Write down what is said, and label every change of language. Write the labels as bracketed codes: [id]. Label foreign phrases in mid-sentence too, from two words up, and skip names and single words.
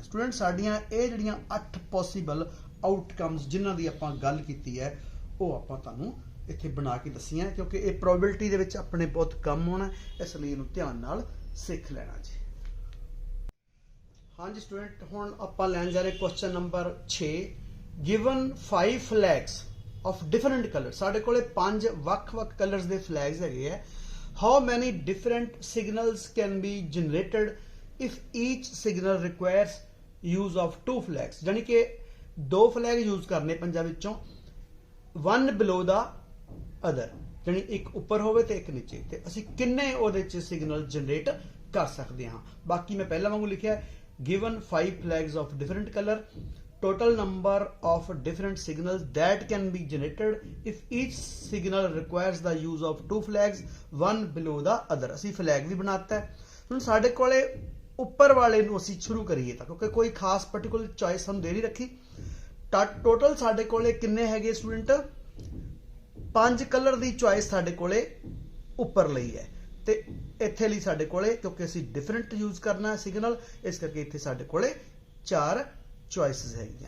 [pa] ਸਟੂਡੈਂਟ ਸਾਡੀਆਂ ਇਹ ਜਿਹੜੀਆਂ 8 [en] possible outcomes [pa] ਜਿਨ੍ਹਾਂ ਦੀ ਆਪਾਂ ਗੱਲ ਕੀਤੀ ਹੈ ਉਹ ਆਪਾਂ ਤੁਹਾਨੂੰ ਇੱਥੇ ਬਣਾ ਕੇ ਦੱਸੀਆਂ, ਕਿਉਂਕਿ ਇਹ ਪ੍ਰੋਬੇਬਿਲਿਟੀ ਦੇ ਵਿੱਚ ਆਪਣੇ ਬਹੁਤ ਕੰਮ ਹੋਣਾ, ਇਸ ਲਈ ਇਹਨੂੰ ਧਿਆਨ ਨਾਲ ਸਿੱਖ ਲੈਣਾ ਜੀ। ਹਾਂਜੀ ਸਟੂਡੈਂਟ, ਹੁਣ ਆਪਾਂ ਲੈਣ ਜਾ ਰਹੇ [en] question number [pa] 6। [en] ਗਿਵਨ 5 flags of different colors, [pa] ਸਾਡੇ ਕੋਲੇ 5 ਵੱਖ-ਵੱਖ ਕਲਰਸ ਦੇ ਫਲੈਗਸ ਹੈਗੇ ਆ। [en] How many different signals can be generated if each signal requires use of 2 flags? [pa] ਜਾਨੀ ਕਿ 2 [en] flag use [pa] ਕਰਨੇ ਪੰਜਾਂ ਵਿੱਚੋਂ, [en] one below the other, [pa] ਜਾਨੀ ਇੱਕ ਉੱਪਰ ਹੋਵੇ ਤੇ ਇੱਕ ਨੀਚੇ, ਤੇ ਅਸੀਂ ਕਿੰਨੇ ਉਹਦੇ ਚ [en] signal generate [pa] ਕਰ ਸਕਦੇ ਹਾਂ। ਬਾਕੀ ਮੈਂ ਪਹਿਲਾਂ ਵਾਂਗੂ ਲਿਖਿਆ, [en] given 5 flags of different color, total number of different signals that can be generated if each signal requires the use of 2 flags, one below the other। [pa] ਅਸੀਂ ਫਲੈਗ ਵੀ ਬਣਾਤਾ ਹੈ। ਹੁਣ ਸਾਡੇ ਕੋਲੇ ਉੱਪਰ ਵਾਲੇ ਨੂੰ ਅਸੀਂ ਸ਼ੁਰੂ ਕਰੀਏ ਤਾਂ, ਕਿਉਂਕਿ ਕੋਈ ਖਾਸ [en] particular choice [pa] ਸਾਨੂੰ ਦੇ ਨਹੀਂ ਰੱਖੀ, ਟੋਟਲ ਸਾਡੇ ਕੋਲੇ ਕਿੰਨੇ ਹੈਗੇ ਸਟੂਡੈਂਟ, 5 ਕਲਰ ਦੀ ਚੋਇਸ ਸਾਡੇ ਕੋਲੇ ਉੱਪਰ ਲਈ ਹੈ, ਤੇ ਇੱਥੇ ਲਈ ਸਾਡੇ ਕੋਲੇ ਕਿਉਂਕਿ ਅਸੀਂ [en] different use [pa] ਕਰਨਾ ਹੈ ਸਿਗਨਲ, ਇਸ ਕਰਕੇ ਇੱਥੇ ਸਾਡੇ ਕੋਲੇ 4 ਚੋਇਸਸ ਹੈਗੀਆਂ।